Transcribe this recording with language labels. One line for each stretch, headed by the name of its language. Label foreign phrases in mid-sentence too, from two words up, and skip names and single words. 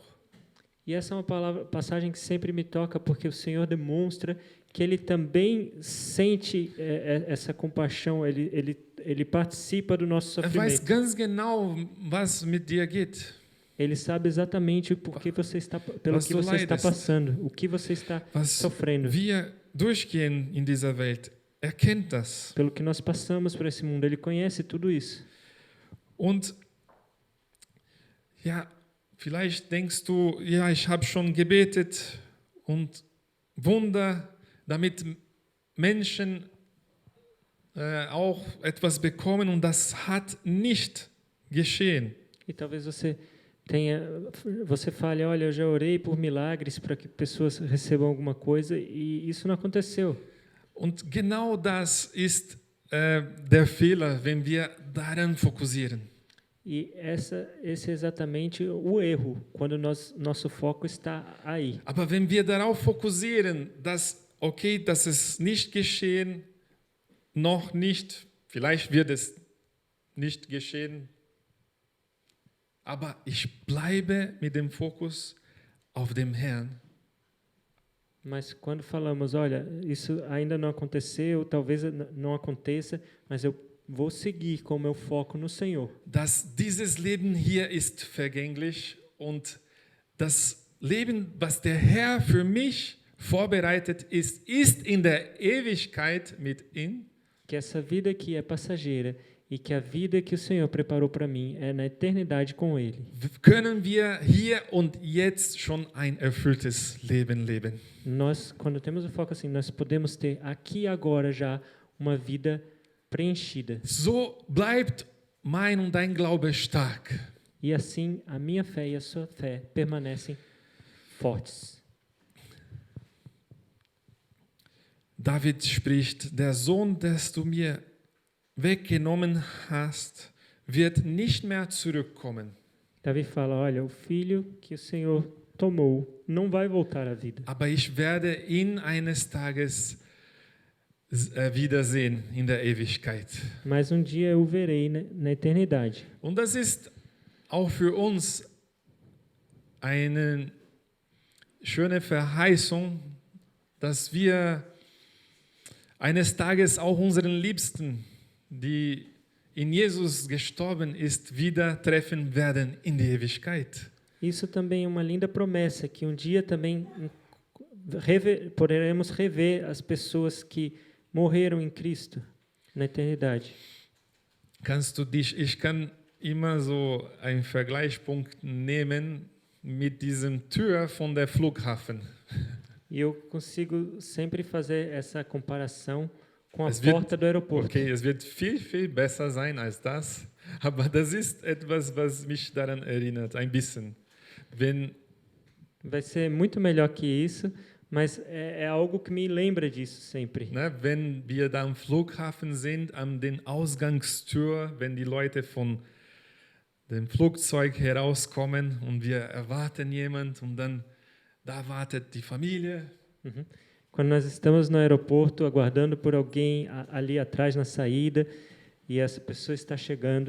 Portuguese: E essa é uma passagem que sempre me toca, porque o Senhor demonstra que Ele também sente essa compaixão, Ele participa do nosso
German: Er weiß
Portuguese: sofrimento.
German: ganz genau, was mit dir geht.
Portuguese: Ele sabe exatamente pelo que você está passando, o que você está
German: Was
Portuguese: sofrendo.
German: wir durchgehen in dieser Welt, er kennt das.
Portuguese: Pelo que nós passamos por esse mundo, Ele conhece tudo isso.
German: Und ja, vielleicht denkst du, ja, ich habe schon gebetet und Wunder, damit Menschen auch etwas bekommen und das hat nicht geschehen.
Portuguese: E talvez você fale, olha, eu já orei por milagres para que pessoas recebam alguma coisa e isso não aconteceu.
German: Und genau das ist der Fehler, wenn wir daran fokussieren.
Portuguese: E esse é exatamente o erro, quando nosso foco está aí.
German: Aber wenn wir darauf fokussieren, dass, okay, das ist nicht geschehen, noch nicht, vielleicht wird es nicht geschehen, aber ich bleibe mit dem Fokus auf dem Herrn.
Portuguese: Mas quando falamos, olha, isso ainda não aconteceu, talvez não aconteça, mas eu vou seguir com o meu foco no Senhor.
German: Dass dieses Leben hier ist vergänglich und das Leben, was der Herr für mich vorbereitet ist, ist in der Ewigkeit mit ihm.
Portuguese: Que essa vida aqui é passageira e que a vida que o Senhor preparou para mim é na eternidade com Ele.
German: Können wir hier und jetzt schon ein erfülltes Leben leben?
Portuguese: Nós, quando temos o foco assim, nós podemos ter aqui e agora já uma vida preenchida.
German: So bleibt mein und dein Glaube stark.
Portuguese: E assim a minha fé e a sua fé permanecem fortes.
German: David spricht, der Sohn, des du mir weggenommen hast, wird nicht mehr zurückkommen.
Portuguese: Davi fala, olha, o filho que o Senhor tomou não vai voltar à vida.
German: Aber ich werde ihn eines Tages wiedersehen in der Ewigkeit.
Portuguese: Mas um dia eu o verei na eternidade.
German: Und das ist auch für uns eine schöne Verheißung, dass wir eines Tages auch unseren Liebsten, die in Jesus gestorben ist, wieder treffen werden in die Ewigkeit.
Portuguese: Isso também é uma linda promessa, que um dia também poderemos rever as pessoas que morreram em Cristo na eternidade.
German: Ich kann immer so einen Vergleichspunkt nehmen mit diesem Tür von der Flughafen.
Portuguese: E eu consigo sempre fazer essa comparação com a porta do aeroporto.
German: Okay, es wird viel, viel besser sein als das, aber das ist etwas, was mich daran erinnert, ein bisschen.
Portuguese: Vai ser muito melhor que isso, mas é algo que me lembra disso sempre.
German: Ne, wenn wir da am Flughafen sind, an den Ausgangstür, wenn die Leute von dem Flugzeug herauskommen und wir erwarten jemanden und dann da wartet die Familie. Uhum.
Portuguese: Quando nós estamos no aeroporto aguardando por alguém ali atrás na saída e essa pessoa está chegando.